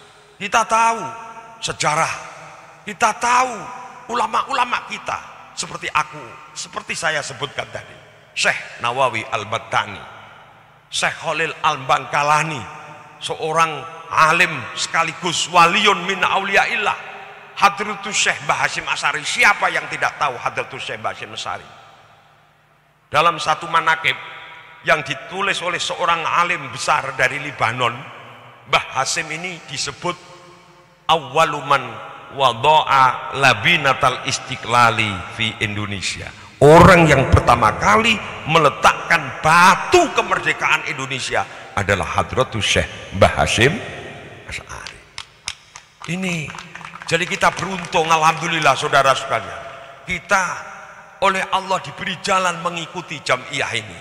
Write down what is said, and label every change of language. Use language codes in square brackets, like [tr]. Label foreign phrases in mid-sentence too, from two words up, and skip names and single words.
[id] Kita tahu sejarah, kita tahu ulama-ulama kita, seperti seperti saya sebutkan tadi, Syekh Nawawi Al-Battani, Syekh Khalil Al-Bangkalani, seorang alim sekaligus [ar] ولي من أولياء الله, [id] Hadratus Syekh Mbah Hasyim Asy'ari. Siapa yang tidak tahu Hadratus Syekh Mbah Hasyim Asy'ari? Dalam satu manaqib yang ditulis oleh seorang alim besar dari Libanon. Mbah Hasim ini disebut [ar] أول من وضع لبنة الاستقلال في إندونيسيا, [id] orang yang pertama kali meletakkan batu kemerdekaan Indonesia adalah Hadratus Syekh Mbah Hasim Asy'ari. Ini jadi kita beruntung, alhamdulillah saudara sekalian, kita oleh Allah diberi jalan mengikuti jamiah ini.